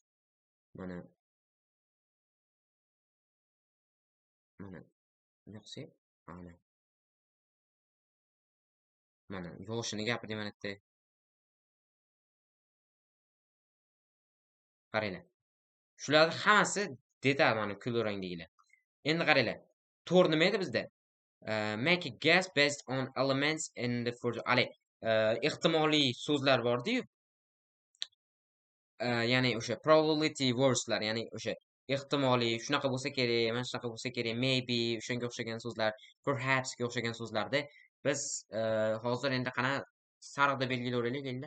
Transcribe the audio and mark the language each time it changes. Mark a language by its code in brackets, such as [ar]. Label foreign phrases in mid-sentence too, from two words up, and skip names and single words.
[uz] Mana yo'qsa, mana yoshini gapirdik mana yerda. Qaranglar. Shularning hammasi detal mana kulrangdagilar. Endi qaranglar. To'g'ri nima edi bizda? [en] Make a guess based on elements in the first. [uz] Ehtimoliy so'zlar bor-ku. Ya'ni o'sha [en] probability words'lar, [uz] ya'ni o'sha ehtimoliy shunaqa bo'lsa kerak, mana shunaqa bo'lsa kerak, maybe o'shanga o'xshagan so'zlar, perhaps ga o'xshagan so'zlarda biz hozir endi qana sariqda belgilayveraylik endi.